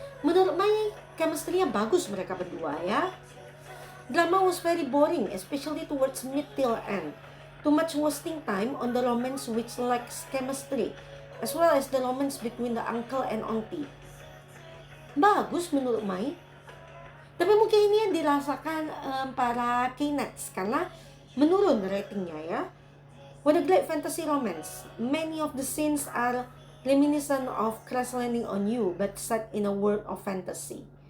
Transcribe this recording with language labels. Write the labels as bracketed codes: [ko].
[id] Menurut Mai, chemistry-nya bagus mereka berdua ya. [en] Drama was very boring, especially towards mid till end. Too much wasting time on the romance which lacks chemistry, as well as the romance between the uncle and auntie. [id] Bagus menurut Mai. Tapi mungkin ini yang dirasakan para K-Nets karena menurun ratingnya ya. [en] What a great fantasy romance. Many of the scenes are reminiscent of Crash Landing on You, but set in a world of fantasy.